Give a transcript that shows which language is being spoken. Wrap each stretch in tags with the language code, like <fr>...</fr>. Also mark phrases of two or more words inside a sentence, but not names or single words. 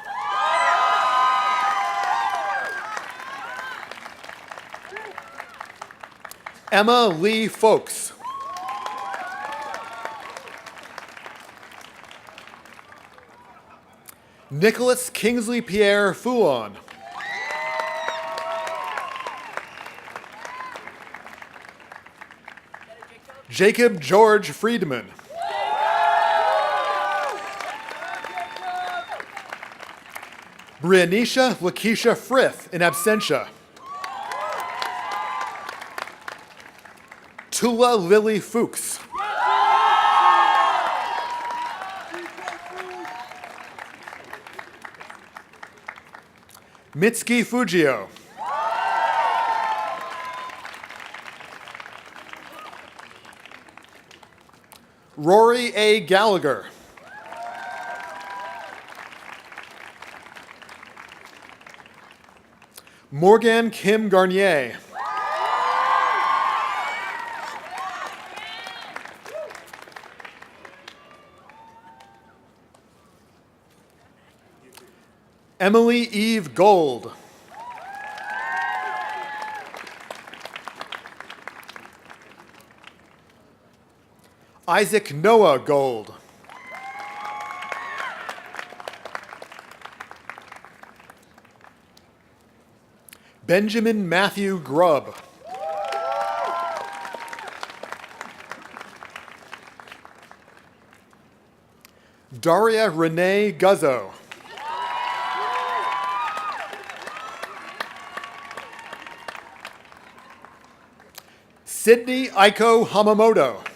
<en>Emma Lee Folks. Nicholas Kingsley Pierre Foulon. Jacob George Friedman. Brianisha Lakeisha Frith in absentia. Tula Lily Fuchs. Mitsuki Fujio. Rory A. Gallagher. Morgan Kim Garnier. Emily Eve Gold. Isaac Noah Gold. Benjamin Matthew Grubb. Daria Renee Guzzo. Sydney Aiko Hamamoto.</en>